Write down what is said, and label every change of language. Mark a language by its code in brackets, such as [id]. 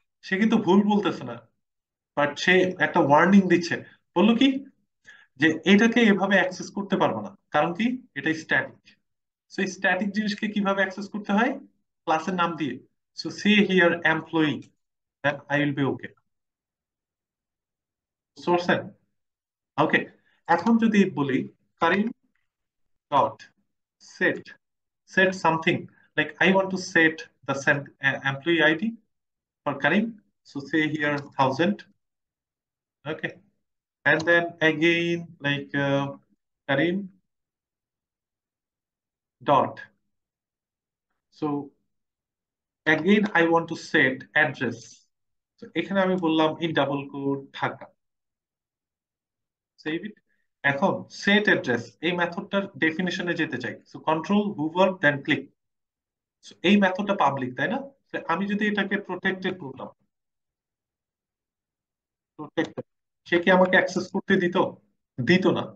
[bn] সে কিন্তু ভুল বলতেছে না, বাট সে একটা ওয়ার্নিং দিচ্ছে। বললো কি যে এটাকে এভাবে অ্যাক্সেস করতে পারবো না, কারণ কি এটা স্ট্যাটিক। সো স্ট্যাটিক জিনিসকে কিভাবে অ্যাক্সেস করতে হয়? ক্লাসের নাম দিয়ে। [en] So say here employee, then I will be okay. সোর্সেন। Okay, [bn] এখন যদি বলি [en] Karim dot set something, like I want to set the employee ID for Karim. So say here 1000. Okay, and then again like Karim dot. So again I want to set address. So [bn] এখানে আমি বললাম [en] in double quote Dhaka, save it. [bn] এখন [en] set address [bn] এই মেথডটার ডেফিনিশনে যেতে চাই, [en] So control hover then click. [bn] এই মেথডটা public তাই না? তো আমি যদি এটাকে প্রোটেক্টেড করতাম, প্রোটেক্টেড, সে কি আমাকে অ্যাক্সেস করতে দিত? দিত না।